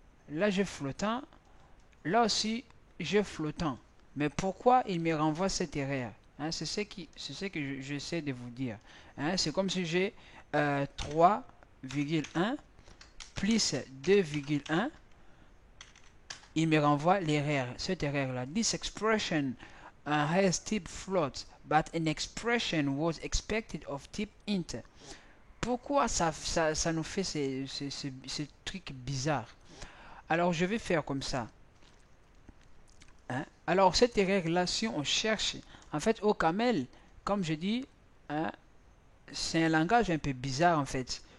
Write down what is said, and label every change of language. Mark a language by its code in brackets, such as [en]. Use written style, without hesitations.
[fr] Là, je flottant. Là aussi, je flottant. Mais pourquoi il me renvoie cette erreur? Hein? C'est ce que j'essaie de vous dire. Hein? C'est comme si j'ai 3,1 plus 2,1. Il me renvoie l'erreur, cette erreur-là. [en] This expression has type float, but an expression was expected of type int. [fr] Pourquoi ça nous fait ces trucs bizarres? Alors, je vais faire comme ça. Hein? Alors, cette erreur-là, si on cherche, en fait, au camel, comme je dis, hein, c'est un langage un peu bizarre, en fait.